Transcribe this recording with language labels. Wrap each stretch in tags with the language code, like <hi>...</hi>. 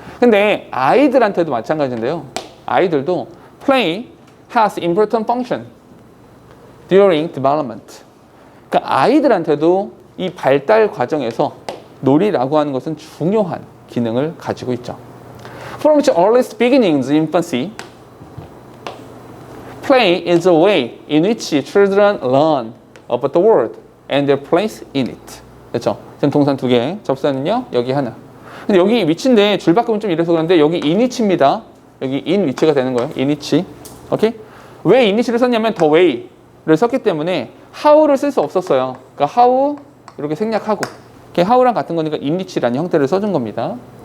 <ko>근데 아이들한테도 마찬가지인데요. 아이들도</ko> <en>play has important function during development.</en> <ko>그러니까 아이들한테도 이 발달 과정에서 놀이라고 하는 것은 중요한 기능을 가지고 있죠.</ko> <en>From its earliest beginnings in infancy, play is a way in which children learn about the world and their place in it.</en> <ko>그렇죠? 지금 동사 두 개, 접사는요 여기 하나. 근데 여기 위치인데 줄 바꾸면 좀 이래서 그런데 여기 in which입니다. 여기 in which가 되는 거예요. in which. 오케이? 왜 in which를 썼냐면 the way를 썼기 때문에 how를 쓸 수 없었어요. 그러니까 how 이렇게 생략하고 how랑 같은 거니까 in which라는 형태를 써준 겁니다.</ko>